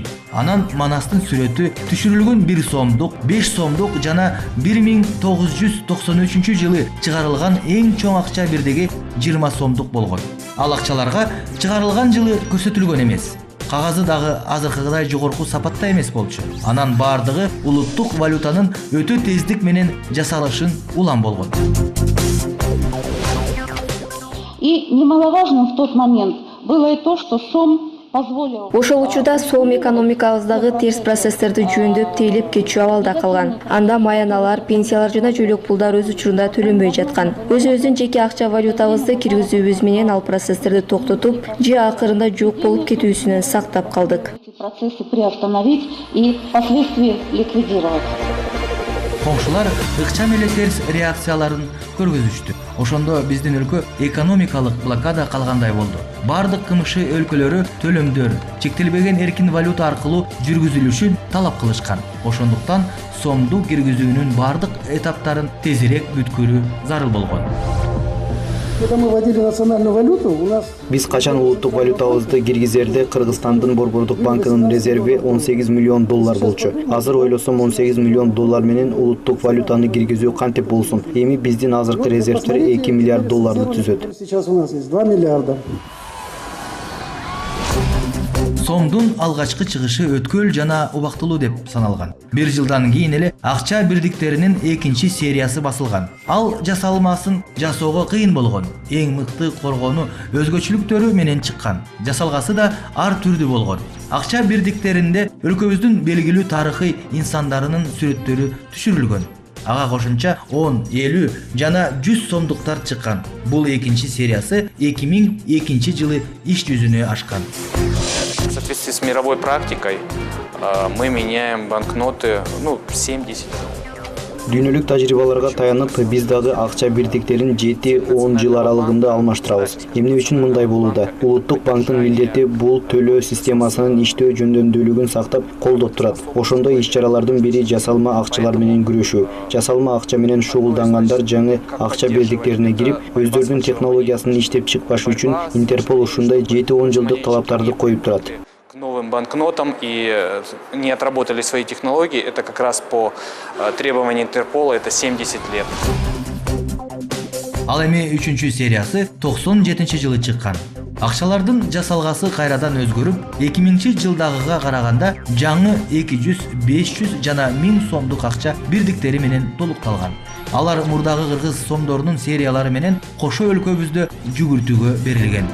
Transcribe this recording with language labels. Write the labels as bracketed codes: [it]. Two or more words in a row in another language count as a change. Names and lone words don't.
[ky] Анан Манастын сүрөтү түшүрүлгөн 1 сомдук, 5 сомдук жана 1993 жылы чыгарылган эң чоң акча бирдиги 20 сомдук болгон. Ал акчаларга чыгарылган жылы көрсөтүлгөн эмес. Кагазы дагы азыркыдай жогорку сапатта эмес болчу. Анан бардыгы улуттук валютанын өтө тездик менен жасалышын улам болгон. [ru] И немаловажным в тот момент было и то, что сом позволил. [ky] Ошол учурда сом экономикабыздагы терс процесстерди жөндөп тейлеп кетчү абалда калган. Анда маяналар, пенсиялар жана жөлөк пулдар өз учурунда төлөнбөй жаткан. Өзүбүздүн жеке акча валютабызды киргизүүбүз менен ал процесстерди токтотуп, же акырында жок болуп кетүүсүнөн сактап калдык. [ru] Процессы приостановить и впоследствии ликвидировать. [ky] Коңшулар ыкчам эле терс реакцияларын көргөзүштү. Ошондо биздин өлкө экономикалык блокада калгандай болду. Бардык КМШ өлкөлөрү төлөмдөр чектелбеген эркин валюта аркылуу жүргүзүлүшүн талап кылышкан. Ошондуктан сомду киргизүүнүн бардык этаптарын тезирээк бүткүлүү зарыл болгон. [ru] Когда мы вводили национальную валюту, у нас... [ky] Биз качан улуттук валютабызды киргизерде Кыргызстандын Борбордук банкынын резерви 18 миллион доллар болчу. Азыр ойлосом 18 миллион доллар менен улуттук валютаны киргизүү кантип болсун? Эми биздин азыркы резервдер 2 миллиард долларды түзөт. [ru] Сейчас у нас есть 2 миллиарда. [ky] Сомдун алгачкы чыгышы өткөл жана убактылуу деп саналган. Бир жылдан кийин эле акча бирдиктеринин экинчи сериясы басылган. Ал жасалмасын жасоого кыйын болгон. Эң мыкты коргону өзгөчөлүктөрү менен чыккан. Жасалгасы да ар түрдүү болгон. Акча бирдиктеринде өлкөбүздүн белгилүү тарыхый инсандарынын сүрөттөрү түшүрүлгөн. Ага кошумча 10, 50 жана 100 сомдуктар чыккан. Бул экинчи сериясы 2002 жылы иш жүзүнө ашкан. [ru] В соответствии с мировой практикой мы меняем банкноты 7-10. [ky] Дүйнөлүк тажрыйбаларга таянып, биз дагы акча бирдиктерин 7-10 жыл аралыгында алмаштырабыз. Эмне үчүн мындай болууда? Улуттук банктын милдети бул төлөө системасынын иштөө жөндөмдүүлүгүн сактап, колдоп турат. Ошондой иш-чаралардын бири жасалма акчалар менен күрөшүү. Жасалма акча менен шугулдангандар жаңы акча бирдиктерине кирип, өздөрүнүн технологиясын иштеп чыкпашы үчүн Интерпол ушундай 7-10 жылдык талаптарды коюп турат. [ru] К новым банкнотам и не отработали свои технологии, это как раз по требованию Интерпола, это 70 лет. [ky] Ал эми 3-чү сериясы 97-жылы чыккан. Акчалардын жасалгасы кайрадан өзгөрүп, 2000-жылдагыга караганда жаңы 200, 500 жана 1000 сомдук акча бирдиктери менен толукталган. Алар мурдагы кыргыз сомдорунун сериялары менен кошо өлкөбүздө жүгүртүүгө берилген.